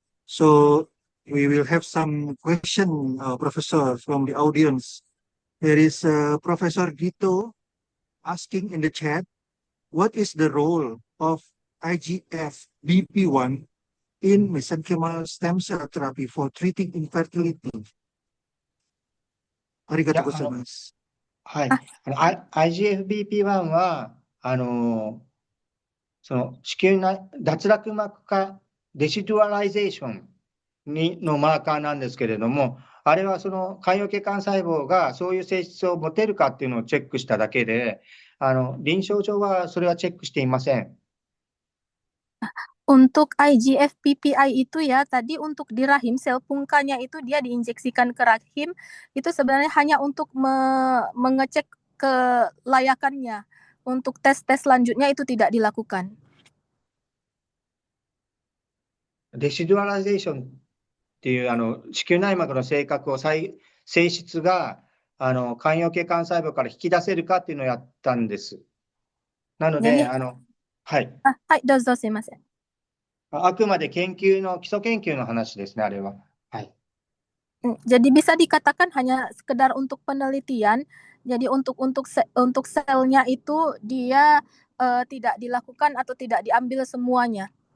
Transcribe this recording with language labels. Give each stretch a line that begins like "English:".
English: So we will have some question, Professor, from the audience. There is Professor Gito asking in the chat, what is the role of IGF BP1 in mesenchymal stem cell therapy for treating infertility?
Japanese: ありがとうございます。はい。 IGF-BP1 は、その子宮内脱落膜化デシドゥアライゼーションのマーカーなんですけれども、あれはその間葉血管細胞がそういう性質を持てるかっていうのをチェックしただけで、臨床上はそれはチェックしていません。
Indonesian: Untuk IGF-PPI itu ya, tadi untuk di rahim, sel pungkanya itu dia diinjeksikan ke rahim, itu sebenarnya hanya untuk mengecek kelayakannya. Untuk tes-tes selanjutnya itu tidak dilakukan.
Japanese: デシドゥアライゼーションっていう子宮内膜の性質が間葉血管細胞から引き出せるかっていうのをやったんです。なので、はい。はい、どうぞすいません。あくまで基礎研究の話ですね、あれは。はい。
Indonesian: Jadi bisa dikatakan hanya sekedar untuk penelitian. Jadi untuk selnya itu dia tidak dilakukan atau tidak diambil semuanya.